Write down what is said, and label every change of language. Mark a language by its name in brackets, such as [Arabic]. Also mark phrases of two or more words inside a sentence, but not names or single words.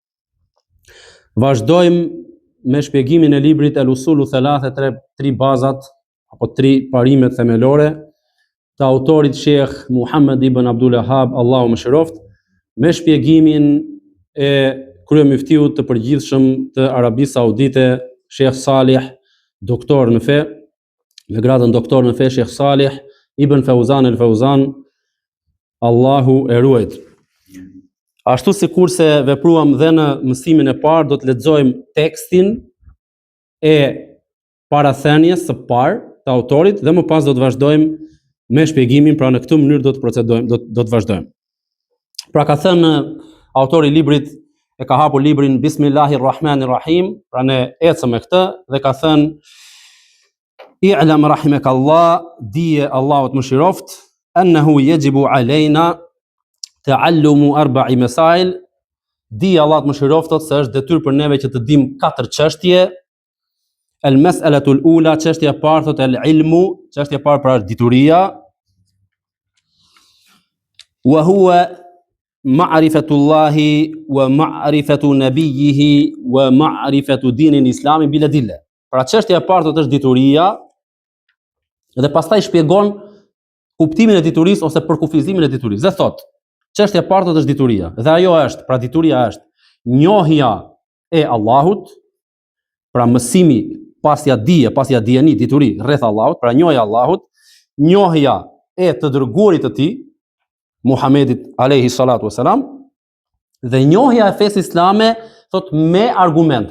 [Albanian] Vazhdojmë me shpjegimin e librit El Usulu Thalatha, tri bazat apo tri parimet themelore të autorit Sheikh Muhammad ibn Abdul Wahhab, Allahu mëshiroft, me shpjegimin e kryemuftiut të përgjithshëm të Arabisë Saudite, Sheikh Salih, doktor në fe, me gradën doktor në fe, Sheikh Salih ibn Fawzan el-Fawzan, Allahu e ruajt. Ashtu sikurse vepruam dhe në mësimin e parë, do të lexojmë tekstin e parathënies së parë të autorit dhe më pas do të vazhdojmë me shpjegimin, pra në këtë mënyrë do të procedojmë, do të vazhdojmë. Pra ka thënë autori i librit, e ka hapur librin Bismillahirrahmanirrahim, pra ne ecëm me këtë dhe ka thënë: [Arabic] اعلم رحمك الله, [Albanian] dije Allahut mëshiroft, [Arabic] أنه يجب علينا تعلم أربع مسائل, [Albanian] dije Allahut mëshiroft se është detyrë për neve që të dimë 4 çështje. [Arabic] المسألة الأولى, [Albanian] çështja e parë thotë el-ilmu, çështja e parë pra është dituria. [Arabic] وهو معرفة الله ومعرفة نبيه ومعرفة دين الإسلام بالأدلة. [Albanian] Pra çështja e parë thotë është dituria dhe pastaj shpjegon kuptimin e diturisë ose përkufizimin e diturisë. Dhe thotë, çështja e parë thotë është dituria. Dhe ajo është, pra dituria është njohja e Allahut, pra mësimi pasja dijeni, dituri rreth Allahut, pra njohja e Allahut, njohja e të dërguarit të tij, Muhamedit [Arabic] عليه الصلاة والسلام, [Albanian] dhe njohja e fesë islame, thot me argumenta.